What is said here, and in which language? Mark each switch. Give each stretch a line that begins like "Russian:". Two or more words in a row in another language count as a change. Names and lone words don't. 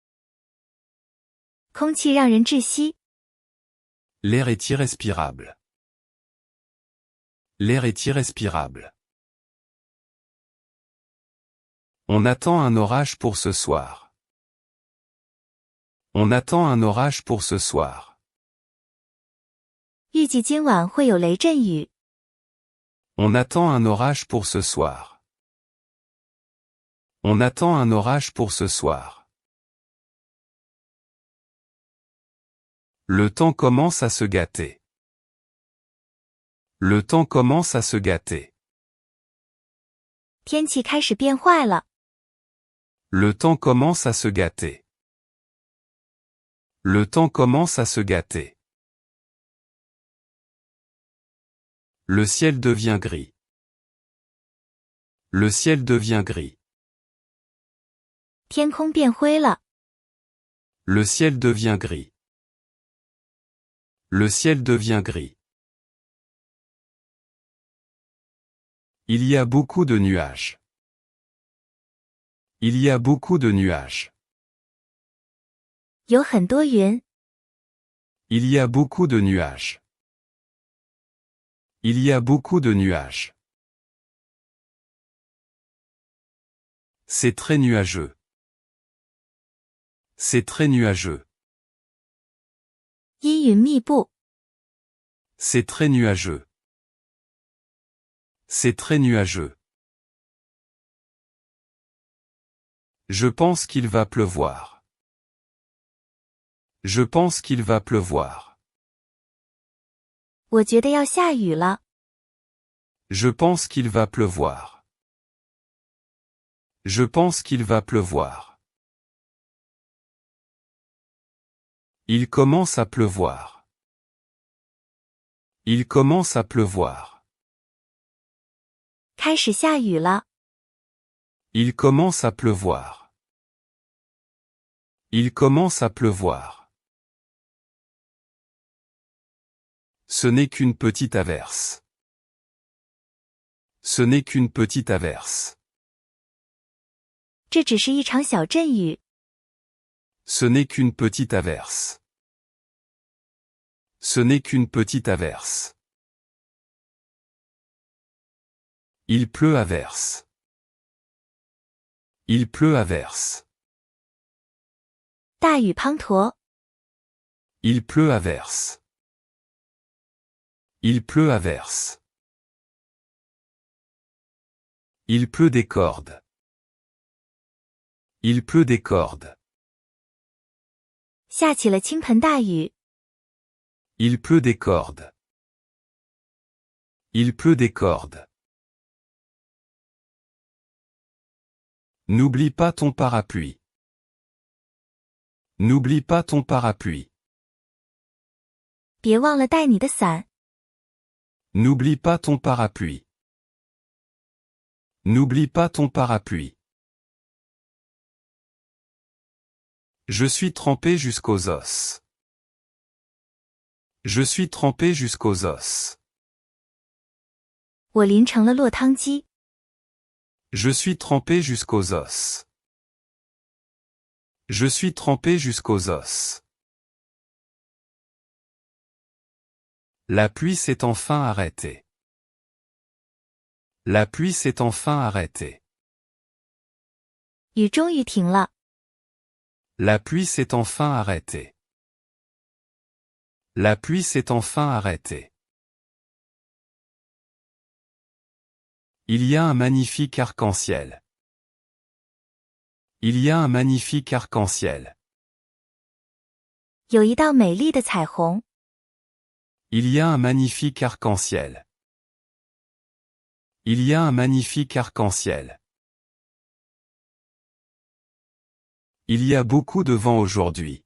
Chinese: 空气让人窒息。
French: L'air est irrespirable. L'air est irrespirable. On attend un orage pour ce soir. On attend un orage pour ce soir.
Chinese: 预计今晚会有雷阵雨。
French: On attend un orage pour ce soir. On attend un orage pour ce soir. Le temps commence à se gâter. Le temps commence à se gâter.
Chinese: 天气开始变坏了。
French: Le temps commence à se gâter. Le temps commence à se gâter. Le ciel devient gris. Le ciel devient gris.
Chinese: 天空变灰了，
French: Le ciel devient gris. Le ciel devient gris. Il y a beaucoup de nuages. Il y a beaucoup de nuages.
Chinese: 有很多云，
French: Il y a beaucoup de nuages. Il y a beaucoup de nuages. C'est très nuageux. C'est très nuageux.
Chinese: 阴云密布，
French: C'est très nuageux. C'est très nuageux. Je pense qu'il va pleuvoir. Je pense qu'il va pleuvoir.
Chinese: 我觉得要下雨了，
French: Je pense qu'il va pleuvoir. Je pense qu'il va pleuvoir. Il commence à pleuvoir. Il commence à pleuvoir.
Chinese: 开始下雨了，
French: Il commence à pleuvoir. Il commence à pleuvoir. Ce n'est qu'une petite averse. Ce n'est qu'une petite averse.
Chinese: 这只是一场小阵雨，
French: Ce n'est qu'une petite averse. Ce n'est qu'une petite averse. Il pleut à verse. Il pleut à verse.
Chinese: 大雨滂沱，
French: Il pleut à verse. Il pleut à verse. Il pleut des cordes. Il pleut des cordes.
Chinese: 下起了倾盆大雨，
French: Il pleut des cordes. Il pleut des cordes. N'oublie pas ton parapluie. N'oublie pas ton parapluie.
Chinese: 别忘了带你的伞，
French: N'oublie pas ton parapluie. N'oublie pas ton parapluie. Je suis trempé jusqu'aux os. Je suis trempé jusqu'aux os.
Chinese: 我淋成了落汤鸡，
French: Je suis trempé jusqu'aux os. Je suis trempé jusqu'aux os. La pluie s'est enfin arrêtée. La pluie s'est enfin arrêtée.
Chinese: 雨终于停了，
French: La pluie s'est enfin arrêtée. La pluie s'est enfin arrêtée. Il y a un magnifique arc-en-ciel. Il y a un magnifique arc-en-ciel.
Chinese: 有一道美丽的彩虹，
French: Il y a un magnifique arc-en-ciel. Il y a un magnifique arc-en-ciel. Il y a beaucoup de vent aujourd'hui.